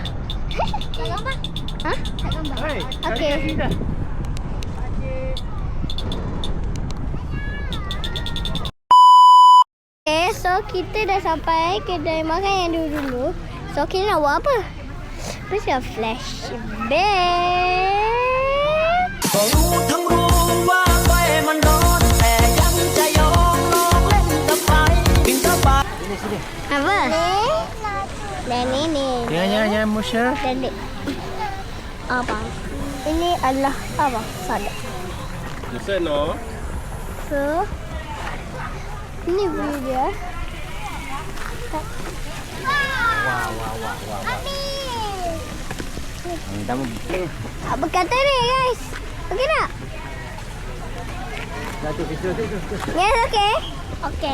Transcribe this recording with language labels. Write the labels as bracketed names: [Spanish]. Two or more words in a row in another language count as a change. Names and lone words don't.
[Malay] Tak gambar? Ha? Tak gambar. Okey. Okay, so kita dah sampai kedai makan yang dulu-dulu. So, kita nak buat apa? Mesti flashback. [Thai] ก็รู้ทั้งรู้ว่าไฟมันร้อนแต่ยังจะยอมลองเล่นกับไฟถึงจะบาด [Malay] Apa? Dan ini. Jangan Musya. Dan ni. Apa? Ini adalah apa? Sada. [English] Listen no. [Malay] So, ini video. Apa kata ni guys? Okey tak? [English] Yes, okay. Okay.